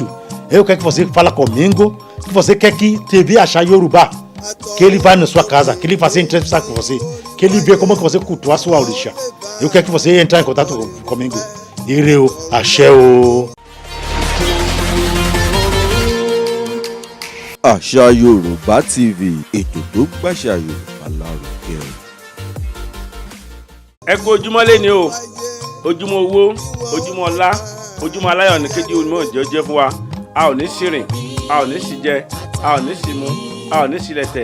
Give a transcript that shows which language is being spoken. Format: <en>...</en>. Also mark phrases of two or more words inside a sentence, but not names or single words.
<pt>Eu quero que você fale comigo, que você quer que TV Axé Yorùbá, que ele vai na sua casa, que ele faça entrevista com você, que ele vê como que você cultua a sua orixá. Eu quero que você entre em contato comigo.</pt> <yo>Ireu, axé o. Axé Yorùbá TV, ètò tó gbàṣà Yorùbá lárugẹ. Ẹ kú ojúmọ́ lẹ́ni o, ojúmọ́ owó, ojúmọ́ ọlá, ojúmọ́ aláyọ̀ ní kéjì olùmọ̀ ìjọ jẹ́ fún wa. A ò ní ṣìrìn, a ò ní ṣìjẹ, a ò ní ṣìmú, a ò ní ṣìlẹ̀tẹ̀.</yo>